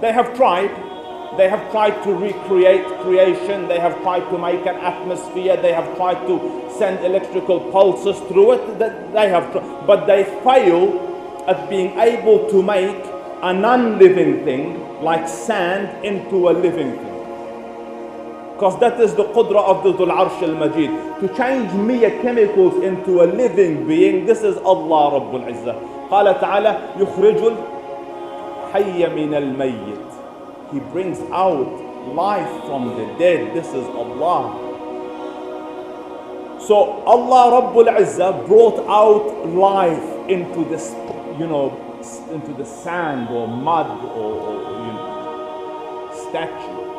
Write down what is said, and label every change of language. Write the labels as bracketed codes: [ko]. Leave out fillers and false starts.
[en] They have tried to recreate creation, they have tried to make an atmosphere, they have tried to send electrical pulses through it, they have tried, but they fail at being able to make a non-living thing like sand into a living thing. Because that is the qudra of the Dhul Arsh al-Majid. To change mere chemicals into a living being, this is Allah Rabbul Izzah. [ar] قال تعالى يخرج الحي من الميت. [en] He brings out life from the dead. This is Allah. So Allah Rabbul Izzah brought out life into this, into the sand or mud or statue.